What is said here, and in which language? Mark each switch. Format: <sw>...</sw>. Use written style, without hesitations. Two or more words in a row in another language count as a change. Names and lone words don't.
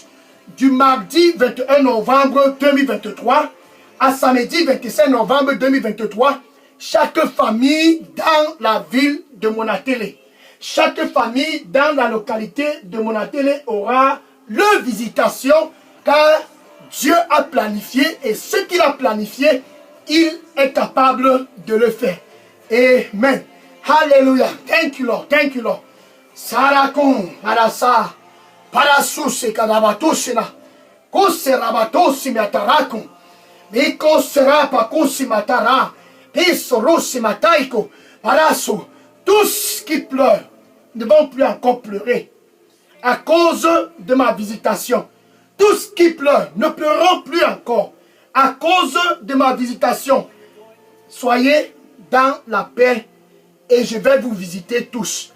<fr>Du mardi 21 novembre 2023 à samedi 25 novembre 2023, chaque famille dans la ville de Monatélé, chaque famille dans la localité de Monatélé aura leur visitation car Dieu a planifié et ce qu'il a planifié, il est capable de le faire.</fr> <en>Amen. Hallelujah. Thank you, Lord. Thank you, Lord. Sarakon, Marasa, Parasuse, Kadabatosina, Koserabatossi, Matarakon, Miko Serapa, Kosimatara, Pesorosi, Mataiko, Paraso.</en> <fr>Tous qui pleurent ne vont plus encore pleurer à cause de ma visitation. Tous qui pleurent ne pleureront plus encore à cause de ma visitation. Soyez dans la paix et je vais vous visiter tous.</fr>